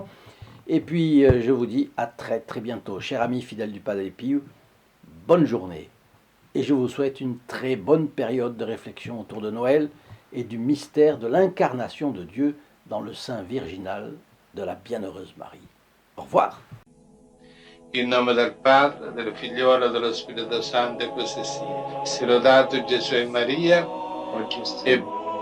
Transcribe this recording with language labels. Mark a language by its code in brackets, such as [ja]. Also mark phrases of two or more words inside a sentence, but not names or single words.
[fr] Et puis, je vous dis à très très bientôt. Chers amis fidèles du Padre Pio, bonne journée. Et je vous souhaite une très bonne période de réflexion autour de Noël et du mystère de l'incarnation de Dieu dans le sein virginal de la bienheureuse Marie. Au revoir. [it] In nome del Padre, del Figliolo e dello Spirito Santo, e così sia. Sia lodato Gesù e Maria, e